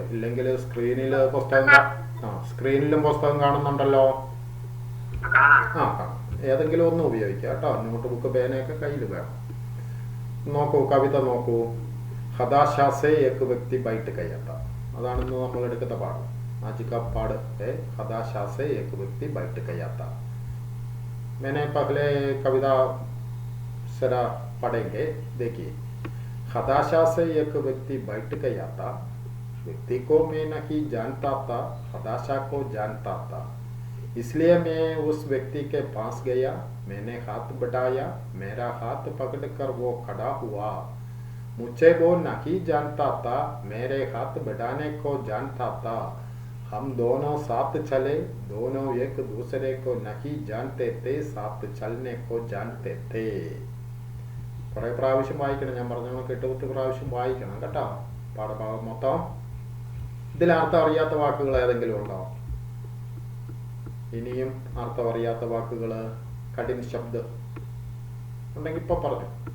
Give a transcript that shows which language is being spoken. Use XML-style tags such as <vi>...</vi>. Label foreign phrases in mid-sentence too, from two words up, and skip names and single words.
<ml>ഇല്ലെങ്കിൽ സ്ക്രീനിൽ സ്ക്രീനിലും പുസ്തകം കാണുന്നുണ്ടല്ലോ. കാണാം. ഏതെങ്കിലും ഒന്ന് ഉപയോഗിക്കാം കേട്ടോ.</ml> <en>note book</en> <ml>പേനയൊക്കെ കയ്യിൽ വേണം. നോക്കൂ, കവിത നോക്കൂ.</ml> <hi>हताशासे एक व्यक्ति बैठ गयाथा.</hi> <ml>അതാണ് ഇന്ന് നമ്മൾ എടുക്കുന്ന പാഠം.</ml> <hi>आज का पाठ है हताशा से एक व्यक्ति बैठ गया था. मैंने पहले कविता जरा पढ़ेंगे. देखिए, हताशा से एक व्यक्ति बैठ गया था. व्यक्ति को मैं नहीं जानता था, हताशा को जानता था. इसलिए मैं उस व्यक्ति के पास गया. मैंने हाथ बढ़ाया. मेरा हाथ पकड़कर वो खड़ा हुआ. मुझे वो नहीं जानता था, मेरे हाथ बढ़ाने को जानता था. हम दोनों साथ चले. दोनों एक दूसरे को नहीं जानते थे, साथ चलने को जानते थे.</hi> <ml>കുറേ പ്രാവശ്യം വായിക്കണം. ഞാൻ പറഞ്ഞ 8-10 പ്രാവശ്യം വായിക്കണം കേട്ടോ പാഠഭാഗം മൊത്തം. ഇതിൽ അർത്ഥം അറിയാത്ത വാക്കുകൾ ഏതെങ്കിലും ഉണ്ടോ? ഇനിയും അർത്ഥം അറിയാത്ത വാക്കുകൾ, കഠിന ശബ്ദം ഉണ്ടെങ്കിൽ ഇപ്പൊ പറഞ്ഞു.</ml>